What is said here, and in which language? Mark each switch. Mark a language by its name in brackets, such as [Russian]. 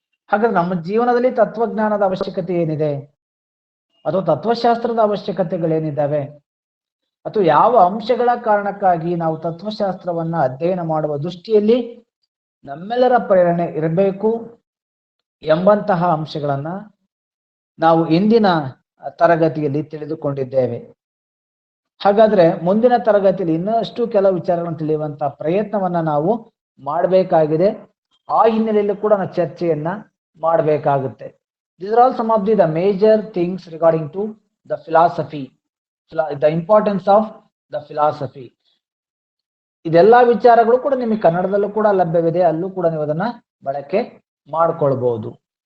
[Kannada] ಹಾಗಾದ್ರೆ ನಮ್ಮ ಜೀವನದಲ್ಲಿ ತತ್ವಜ್ಞಾನದ ಅವಶ್ಯಕತೆ ಏನಿದೆ, ಅಥವಾ ತತ್ವಶಾಸ್ತ್ರದ ಅವಶ್ಯಕತೆಗಳೇನಿದ್ದಾವೆ, ಅಥವಾ ಯಾವ ಅಂಶಗಳ ಕಾರಣಕ್ಕಾಗಿ ನಾವು ತತ್ವಶಾಸ್ತ್ರವನ್ನ ಅಧ್ಯಯನ ಮಾಡುವ ದೃಷ್ಟಿಯಲ್ಲಿ ನಮ್ಮೆಲ್ಲರ ಪ್ರೇರಣೆ ಇರಬೇಕು ಎಂಬಂತಹ ಅಂಶಗಳನ್ನ ನಾವು ಇಂದಿನ ತರಗತಿಯಲ್ಲಿ ತಿಳಿದುಕೊಂಡಿದ್ದೇವೆ. ಹಾಗಾದ್ರೆ ಮುಂದಿನ ತರಗತಿಯಲ್ಲಿ ಇನ್ನಷ್ಟು ಕೆಲವು ವಿಚಾರಗಳನ್ನು ತಿಳಿಯುವಂತಹ ಪ್ರಯತ್ನವನ್ನ ನಾವು ಮಾಡಬೇಕಾಗಿದೆ. ಆ ಹಿನ್ನೆಲೆಯಲ್ಲಿ ಕೂಡ ನಾವು ಚರ್ಚೆಯನ್ನ ಮಾಡಬೇಕಾಗುತ್ತೆ. [English] These are all some of the major things regarding to the philosophy, the importance of the philosophy. [Kannada] ಇದೆಲ್ಲಾ ವಿಚಾರಗಳು ಕೂಡ ನಿಮಗೆ ಕನ್ನಡದಲ್ಲೂ ಕೂಡ ಲಭ್ಯವಿದೆ, ಅಲ್ಲೂ ಕೂಡ ನೀವು ಅದನ್ನ ಬಳಕೆ ಮಾಡ್ಕೊಳ್ಬಹುದು.